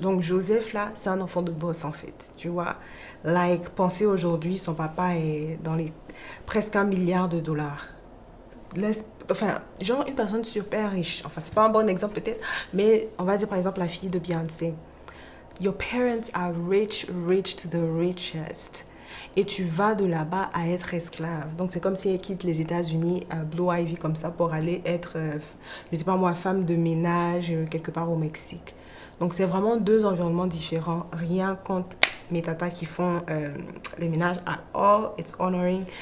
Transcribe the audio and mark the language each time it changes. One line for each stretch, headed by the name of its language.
French: Donc Joseph, là, c'est un enfant de boss en fait, tu vois. Like, pensez aujourd'hui, son papa est dans les presque 1 milliard de dollars. Enfin, genre une personne super riche. Enfin, c'est pas un bon exemple peut-être, mais on va dire par exemple la fille de Beyoncé.
English: Your parents are rich, rich to the richest.
French: Et tu vas de là-bas à être esclave. Donc c'est comme si elle quitte les États-Unis, Blue Ivy comme ça, pour aller être, je sais pas moi, femme de ménage quelque part au Mexique. Donc c'est vraiment deux environnements différents. Rien contre mes tatas qui font le ménage
English: at all, it's honoring.